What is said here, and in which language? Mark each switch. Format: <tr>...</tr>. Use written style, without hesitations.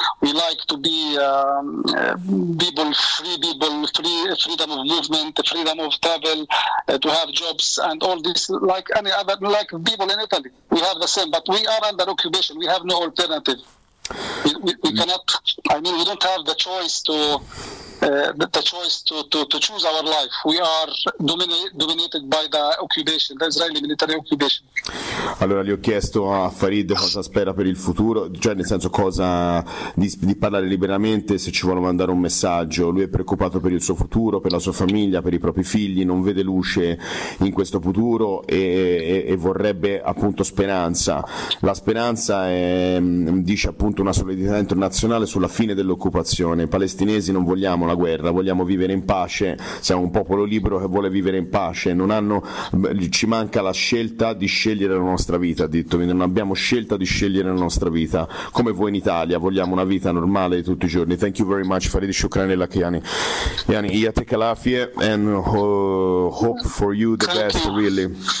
<en>We like to be people, freedom of movement, freedom of travel, to have jobs and all this, like any other, like people in Italy. We have the same, but we are under occupation. We have no alternative. We cannot. I mean, we don't have the choice to choose our life. We are dominated by the occupation, the Israeli military occupation.</en> <it>Allora, gli ho chiesto a Farid cosa spera per il futuro, cioè nel senso cosa di parlare liberamente, se ci vuole mandare un messaggio. Lui è preoccupato per il suo futuro, per la sua famiglia, per i propri figli, non vede luce in questo futuro e vorrebbe appunto speranza. La speranza è, dice appunto, una solidarietà internazionale sulla fine dell'occupazione. Palestinesi non vogliamo la guerra, vogliamo vivere in pace, siamo un popolo libero che vuole vivere in pace, ci manca la scelta di scegliere la nostra vita, ha detto, quindi non abbiamo scelta di scegliere la nostra vita, come voi in Italia, vogliamo una vita normale di tutti i giorni.</it> <en>Thank you very much, Farid</en> <ar>Shukran El Akhiani. Yani, Iyate Kalafie,</ar> <en>and hope for you the best, really.</en>